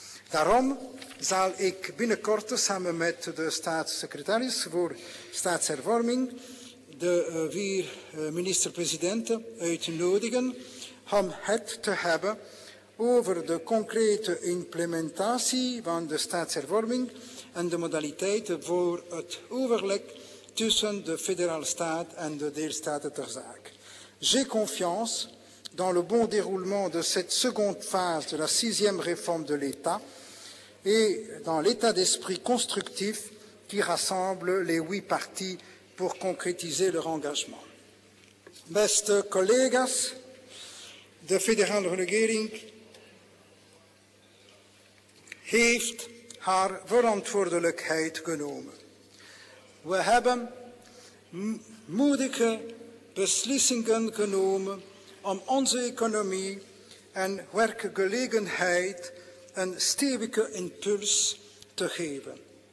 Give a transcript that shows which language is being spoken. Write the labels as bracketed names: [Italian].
[Dutch] Daarom zal ik binnenkort samen met de staatssecretaris voor staatshervorming de 4 minister-presidenten uitnodigen om het te hebben over de concrete implementatie van de staatshervorming en de modaliteiten voor het overleg tussen de fédérale staat en de deelstaten ter zake. [French] J'ai confiance dans le bon déroulement de cette seconde phase de la 6e réforme de l'État et dans l'état d'esprit constructif qui rassemble les 8 partis pour concrétiser leur engagement. [Dutch] Beste collega's, de federale regering heeft haar verantwoordelijkheid genomen. We hebben moedige beslissingen genomen om onze economie en werkgelegenheid een stevige impuls te geven.